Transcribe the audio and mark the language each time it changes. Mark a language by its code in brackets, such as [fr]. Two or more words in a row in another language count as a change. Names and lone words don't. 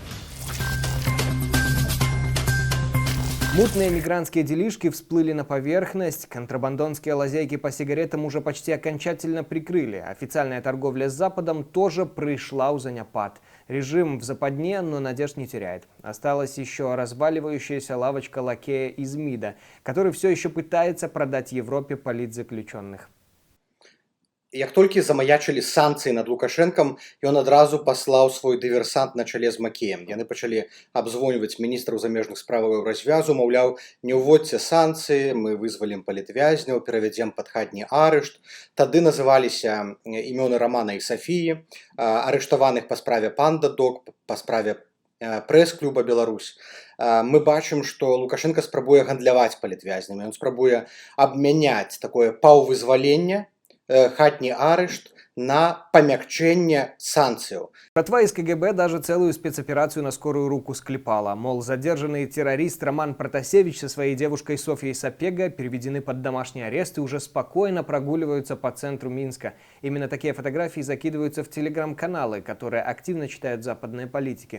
[ru] Мутные мигрантские делишки всплыли на поверхность, контрабандонские лазейки по сигаретам уже почти окончательно прикрыли. Официальная торговля с Западом тоже пришла [be] у заняпад. [ru] Режим в западне, но надежд не теряет. Осталась еще разваливающаяся лавочка лакея из МИДа, который все еще пытается продать Европе политзаключенных. [be] Як толькі замаячылі санкцыі над Лукашэнкам, ён адразу паслаў свой дыверсант на чале з Макеем. Яны пачалі абзвоньваць міністраў замежных справаў развязу, маўляў, не ўводзьце санкцыі, мы вызвалім палітвязняў, перавядзем пад хатні арышт. Тады называліся імёны Рамана і Сафіі, арыштаваных па справе Панда Дог, па справе прэс-клуба Беларусь. Мы бачым, што Лукашенко спрабуе гандляваць палітвязнямі, ён спрабуе абмяняць такое паўвызваленне, хатні арышт на памякчэнне санкцыяў. [ru] Братва из КГБ даже целую спецоперацию на скорую руку склепала. Мол, задержанный террорист Роман Протасевич со своей девушкой Софьей Сапега переведены под домашний арест и уже спокойно прогуливаются по центру Минска. Именно такие фотографии закидываются в телеграм-каналы, которые активно читают западные политики.